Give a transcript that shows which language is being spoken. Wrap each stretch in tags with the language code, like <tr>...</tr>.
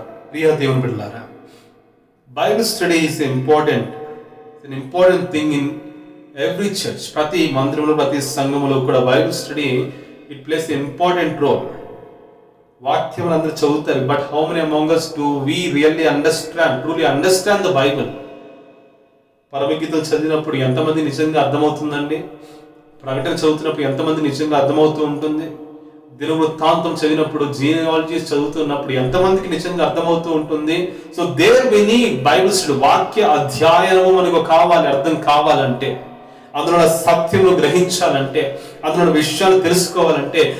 <te>ప్రియా దేవుని బిడ్డలారా,</te> <en>Bible study is important thing in every church.</en> <te>ప్రతి మందిరంలో, ప్రతి సంఘంలో కూడా Bible study</te> <en>It plays important role.</en> <te>వాక్యం అందరూ చదువుతారు,</te> <en>But how many among us do we really truly understand the Bible?</en> <te>పరమగీతం చదివినప్పుడు ఎంతమంది నిజంగా అర్థమవుతుందండి? ప్రకటన చదువుతున్నప్పుడు ఎంతమంది నిజంగా అర్థమవుతూ ఉంటుంది? దినవృత్తాంతం చదివినప్పుడు, జీనియాలజీస్ చదువుతున్నప్పుడు ఎంతమందికి నిజంగా అర్థమవుతూ ఉంటుంది?</te> <en>So there we need Bible study.</en> <te>వాక్య అధ్యయనము మనకు కావాలి, అర్థం కావాలంటే, అందులో సత్యమును గ్రహించాలంటే, అందులో విషయాలు తెలుసుకోవాలంటే.</te>